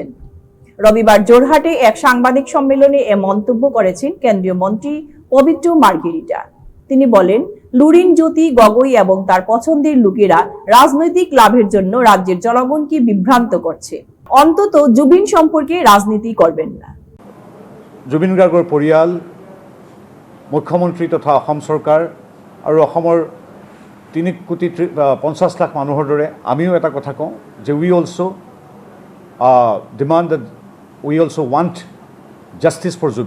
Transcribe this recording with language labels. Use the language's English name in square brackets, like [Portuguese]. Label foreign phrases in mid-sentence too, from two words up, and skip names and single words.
[Bangla] রবিবার জোরহাটে এক সাংবাদিক সম্মেলনে এ মন্তব্য করেছেন কেন্দ্রীয় মন্ত্রী পবিত্র মার্গেরিটা। তিনি বলেন, লুরিন জ্যোতি গগৈ এবং তার পছন্দের লোকেরা রাজনৈতিক লাভের জন্য রাজ্যের জনগণকে বিভ্রান্ত করছে। অন্তত জুবিন সম্পর্কে ৰাজনীতি করবেন না। [Assamese] জুবিন গাৰ্গৰ পৰিয়াল, মুখ্যমন্ত্ৰী তথা অসম চৰকাৰ আৰু অসমৰ 3,50,00,000 মানুহৰ দৰে আমিও এটা কথা কওঁ যে [English] We also demand that we also want justice for Zubeen.